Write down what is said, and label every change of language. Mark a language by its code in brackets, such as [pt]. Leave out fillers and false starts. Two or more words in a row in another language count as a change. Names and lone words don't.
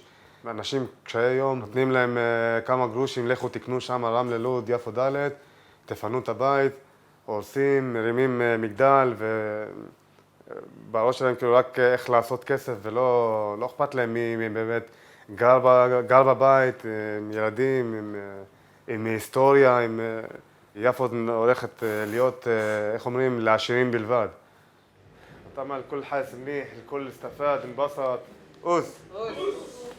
[he] אנשים קשיי יום, נותנים להם כמה גרושים, לכו תקנו שם רמלה, לוד, יפו ד', תפנו את הבית, הורסים, מרימים מגדל ובראש שלהם כאילו רק איך לעשות כסף ולא אכפת להם מי באמת גר בבית, עם ילדים, עם היסטוריה, יפו הולכת להיות, איך אומרים, לעשירים בלבד. [ar] طبعا الكل حاسس منيح، الكل استفاد انبسط. أوس